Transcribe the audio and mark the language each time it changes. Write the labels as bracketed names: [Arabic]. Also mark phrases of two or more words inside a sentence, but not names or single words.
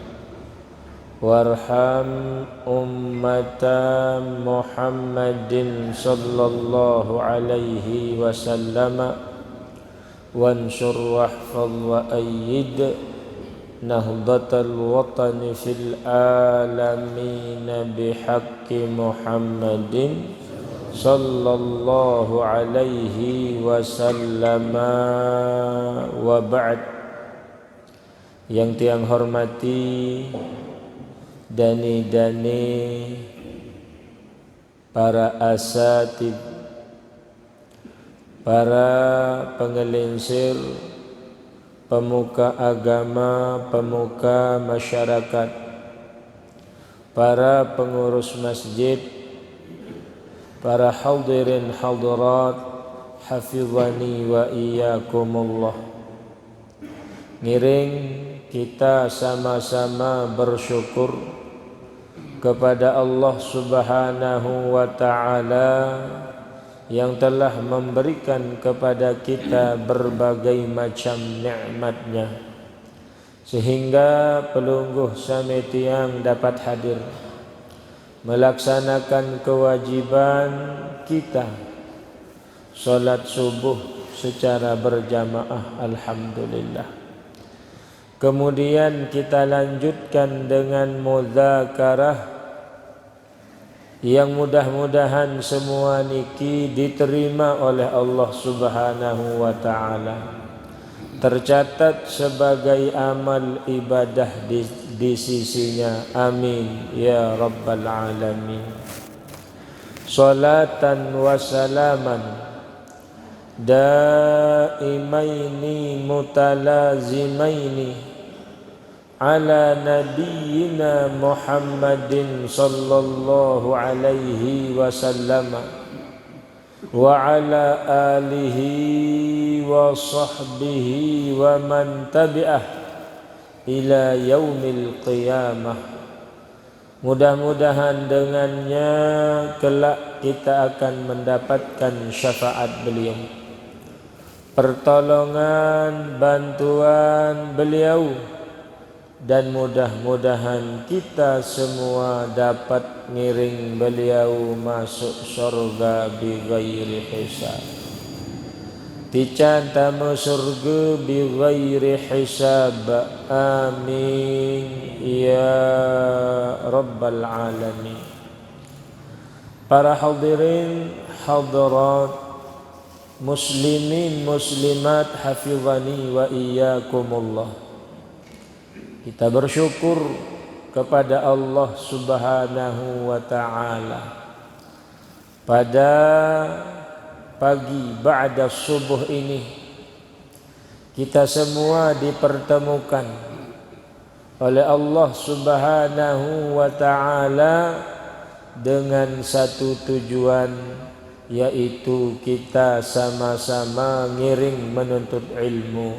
[Arabic] وارحم أمة محمد صلى الله عليه وسلم وانصر واحفظ وأيد نهضة الوطن في العالمين بحق محمد صلى الله عليه وسلم وبعد. [Indonesian] Yang tiang hormati dani-dani para asatid, para pengelinsir, pemuka agama, pemuka masyarakat, para pengurus masjid, para hadirin hadirat, [Arabic] حفظنا وإياكم الله. [Indonesian] Ngiring kita sama-sama bersyukur kepada Allah Subhanahu [Arabic] وتعالى [Indonesian] yang telah memberikan kepada kita berbagai macam nikmatnya, sehingga [Sasak] pelungguh sami tiang [Indonesian] dapat hadir melaksanakan kewajiban kita salat subuh secara berjamaah. [Arabic] الحمد لله. [Indonesian] Kemudian kita lanjutkan dengan mudzakarah yang mudah-mudahan semua niki diterima oleh Allah [Arabic] سبحانه وتعالى, [Indonesian] tercatat sebagai amal ibadah di sisinya. [Arabic] آمين يا رب العالمين. صلاة وسلاما دائمين متلازمين على نبينا محمد صلى الله عليه وسلم وعلى آله وصحبه ومن تبعه إلى يوم القيامة. [Indonesian] Mudah-mudahan dengannya kelak kita akan mendapatkan syafaat beliau, pertolongan, bantuan beliau, dan mudah-mudahan kita semua dapat ngiring beliau masuk surga [Arabic] بغير حساب. [Sasak] Tican tamu surga [Arabic] بغير حساب. آمين يا رب العالمين. [Indonesian] Para hadirin hadirat, muslimin muslimat, [Arabic] حفظنا وإياكم الله. [Indonesian] Kita bersyukur kepada Allah [Arabic] سبحانه وتعالى [Indonesian] pada pagi ba'da subuh ini kita semua dipertemukan oleh Allah [Arabic] سبحانه وتعالى [Indonesian] dengan satu tujuan, yaitu kita sama-sama ngiring menuntut ilmu.